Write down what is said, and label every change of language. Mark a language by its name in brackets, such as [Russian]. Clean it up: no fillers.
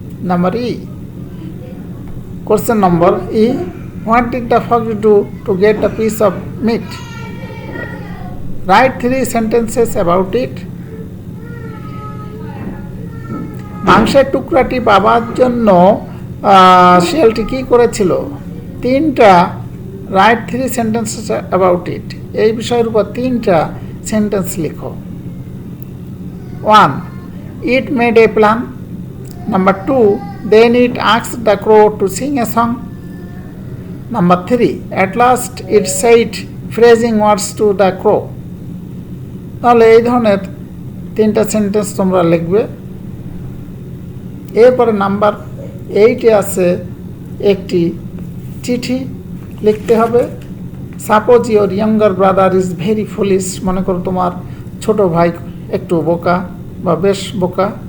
[English] number E, question number E, what did the fox do to get a piece of meat, right 3 sentences about it, [Bangla] মাংসের টুকরাটি পাবার জন্য শিয়ালটি কী করেছিল, [English] 3টা right 3 sentences about it, [Bangla] এই বিষয়ের উপর 3টা সেন্টেন্স লিখো। [English] 1, It made a plan. Number 2, then it asked the crow to sing a song. Number 3, at last it said phrasing words to the crow. [Bangla] তাহলে এই ধরনের 3টা সেন্টেন্স তোমরা লিখবে। এরপরে নাম্বার 8-এ আছে একটি চিঠি লিখতে হবে। [English] suppose your younger brother is very foolish, [Bangla] মনে করো তোমার ছোট ভাই একটু বোকা বা বেশ বোকা।